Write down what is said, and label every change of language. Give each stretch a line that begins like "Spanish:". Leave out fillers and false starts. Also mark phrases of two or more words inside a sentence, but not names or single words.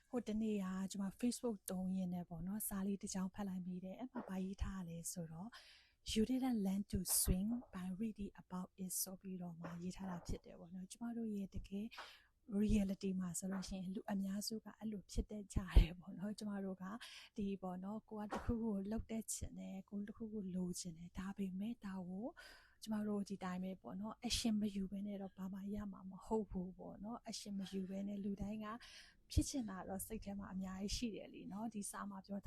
Burmese: ဟိုတနေ့ကကျွန်မ Facebook သုံးရင်းနဲ့ပေါ့နော်စာလေးတစ်ကြောင်းဖတ်လိုက်မိတယ်အဲ့မှာဘာရေးထားလဲဆိုတော့
English: you didn't learn to swing by reading about
Burmese: it ဆိုပြီးတော့မှရေးထားတာဖြစ်တယ်ပေါ့နော်ကျမတို့ရဲ့တကယ် reality မှာဆိုလို့ရှိရင်လူအများစုကအဲ့လိုဖြစ်တဲ့ကြတယ်ပေါ့နော်ကျမတို့ကဒီပေါ့နော်ကိုကတစ်ခုကိုလှုပ်တဲ့ချင်တယ်ကိုတစ်ခုကိုလိုချင်တယ်ဒါပေမဲ့ဒါကိုကျမတို့ဒီတိုင်းပဲပေါ့နော် action မယူဘဲနဲ့တော့ဘာမှရမှာမဟုတ်ဘူးပေါ့နော် action မယူဘဲနဲ့လူတိုင်းကဖြစ်ချင်တာတော့စိတ်ထဲမှာအများကြီးရှိတယ်လीเนาะဒီစာမှာပြော